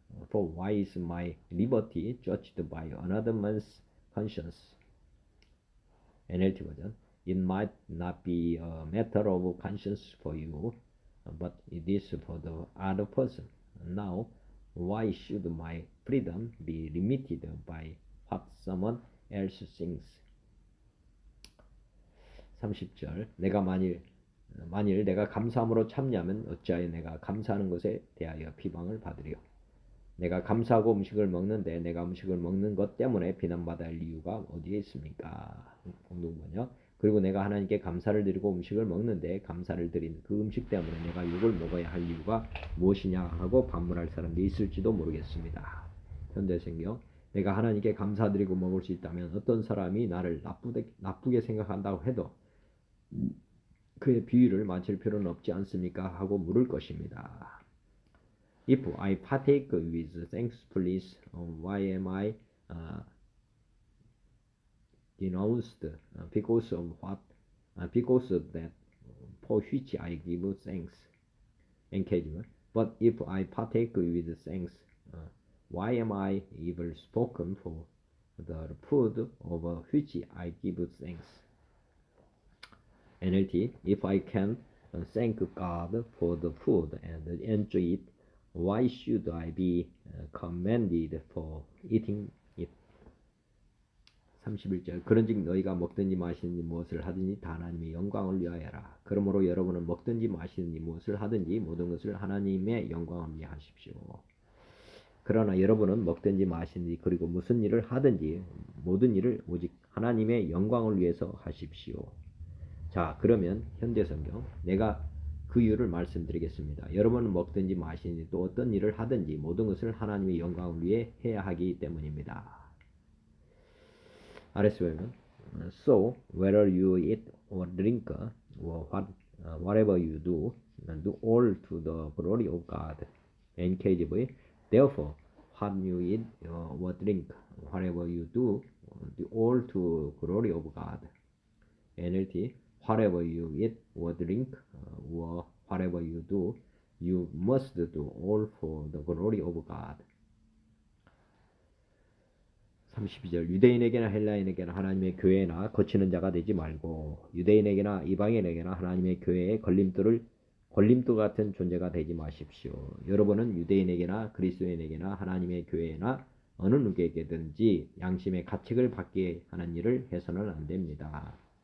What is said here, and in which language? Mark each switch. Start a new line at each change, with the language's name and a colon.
English: For why is my liberty judged by another man's conscience? NLT version. It might not be a matter of conscience for you, but it is for the other person. Now, why should my freedom be limited by what someone else thinks?
Korean: 30절. 내가 만일 내가 감사함으로 참여하면 어찌하여 내가 감사하는 것에 대하여 비방을 받으리요. 내가 감사하고 음식을 먹는데 내가 음식을 먹는 것 때문에 비난받아야 할 이유가 어디에 있습니까? 공동번역. 그리고 내가 하나님께 감사를 드리고 음식을 먹는데 감사를 드린 그 음식 때문에 내가 욕을 먹어야 할 이유가 무엇이냐 하고 반문할 사람도 있을지도 모르겠습니다. 현대성경. 내가 하나님께 감사드리고 먹을 수 있다면 어떤 사람이 나를 나쁘게 생각한다고 해도 그의 비위를 맞출 필요는 없지 않습니까? 하고 물을 것입니다.
English: If I partake with thankfully, why am I denounced because of that for which I give thanks? Engagement. But if I partake with thanks, why am I evil spoken for the food over which I give thanks? NLT. If I can thank God for the food and enjoy it, why should I be commended for eating it?
Korean: 31절. 그런즉 너희가 먹든지 마시든지 무엇을 하든지 다 하나님의 영광을 위하여라. 그러므로 여러분은 먹든지 마시든지 무엇을 하든지 모든 것을 하나님의 영광을 위해 하십시오. 그러나 여러분은 먹든지 마시든지 그리고 무슨 일을 하든지 모든 일을 오직 하나님의 영광을 위해서 하십시오. 자, 그러면 현대성경 내가 그 이유를 말씀드리겠습니다. 여러분은 먹든지 마시든지 또 어떤 일을 하든지 모든 것을 하나님의 영광을 위해 해야 하기 때문입니다. 아래서 보면
English: So whether you eat or drink or whatever you do, do all to the glory of God. NKJV Therefore what you eat or drink, whatever you do all to glory of God. NLT Whatever you eat or drink or whatever you do, you must do all for the glory of God.
Korean: 32절 유대인에게나 헬라인에게나 하나님의 교회나 거치는 자가 되지 말고 유대인에게나 이방인에게나 하나님의 교회의 걸림돌 같은 존재가 되지 마십시오. 여러분은 유대인에게나 그리스도인에게나 하나님의 교회나 어느 누구에게든지 양심의 가책을 받게 하는 일을 해서는 안 됩니다.